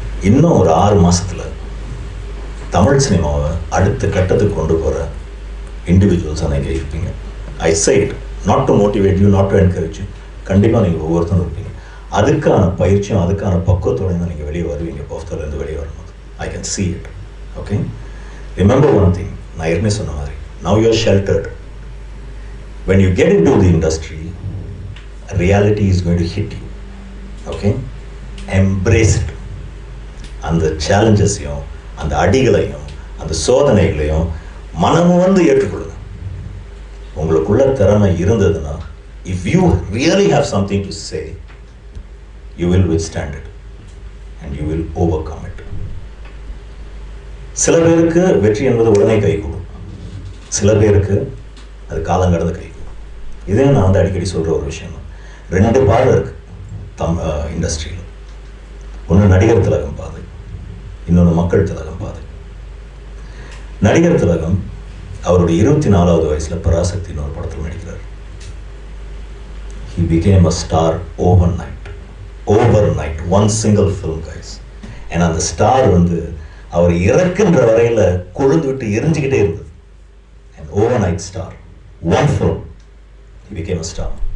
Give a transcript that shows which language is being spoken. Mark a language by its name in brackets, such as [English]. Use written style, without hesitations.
[Tamil] இன்னும் ஒரு 6 மாசத்துல தமிழ் சினிமாவை அடுத்த கட்டத்துக்கு கொண்டு போகிற இண்டிவிஜுவல்ஸாக நீங்கள் இருப்பீங்க. [English] I said not to motivate you, not to encourage you. [Tamil] கண்டிப்பாக நீங்கள் ஒவ்வொருத்தரும் இருப்பீங்க. அதுக்கான பயிற்சியும் அதுக்கான பக்குவத்தோடு தான் நீங்கள் வெளியே வருவீங்க. போஃப்தர்லேருந்து வெளியே வரும்போது [English] I can see it. Okay, remember one thing, [Tamil] நான் ஏற்கனவே சொன்ன மாதிரி [English] now you are sheltered. When you get into the industry, reality is going to hit you. Okay, embrace it. [Tamil] அந்த சேலஞ்சஸையும் அந்த அடிகளையும் அந்த சோதனைகளையும் மனமும் வந்து ஏற்றுக்கொள்ளுங்க. உங்களுக்குள்ள திறமை இருந்ததுன்னா, [English] If you really have something to say, you will withstand it and you will overcome it. [Tamil] சில பேருக்கு வெற்றி என்பது உடனே கைகூடும், சில பேருக்கு அது காலங்கடந்து கைகூடும். இதே நான் வந்து அடிக்கடி சொல்கிற ஒரு விஷயம் தான். 2 பாதை இருக்கு இண்டஸ்ட்ரியில். ஒன்று நடிகர் திலகம் பாதை, இன்னொன்று மக்கள் திலகம் பாதை. நடிகர் திலகம் அவருடைய 24வது வயசுல பராசக்தின்னு ஒரு படத்தில் நடிக்கிறார். [English] He became a star overnight, one single film guys. [Tamil] and அந்த ஸ்டார் வந்து அவர் இறக்குன்ற வரையில கொழுந்து விட்டு எரிஞ்சுக்கிட்டே இருந்தது. [English] an overnight star, one film, he became a star.